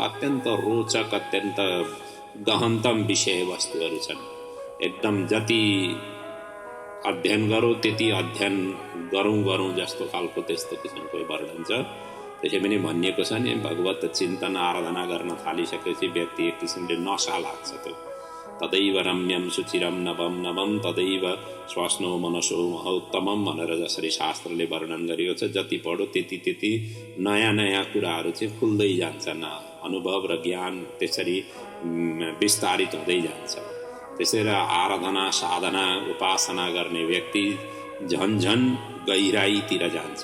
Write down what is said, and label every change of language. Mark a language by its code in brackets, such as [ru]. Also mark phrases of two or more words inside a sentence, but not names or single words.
[ne] अत्यन्त रोचक, अत्यन्त गहनतम विषयवस्तुहरू छन्। एकदम जति अध्ययन गरौँ त्यति अध्ययन गरौँ जस्तो खालको त्यस्तो किसिमको वर्णन छ। त्यसै पनि भनिएको छ नि, भगवत चिन्तन आराधना गर्न थालिसकेपछि व्यक्ति एक किसिमले नशा लाग्छ। त्यो [sa] तदैव रम्यम सुचिरम नवम नवम तदैव स्वास्नो मनसो महत्तमम [ne] भनेर जसरी शास्त्रले वर्णन गरिएको छ, जति पढो त्यति नयाँ नयाँ कुराहरू चाहिँ खुल्दै जान्छन्, अनुभव र ज्ञान त्यसरी विस्तारित हुँदै जान्छ। त्यसैले आराधना साधना उपासना गर्ने व्यक्ति झन गहिराईतिर जान्छ।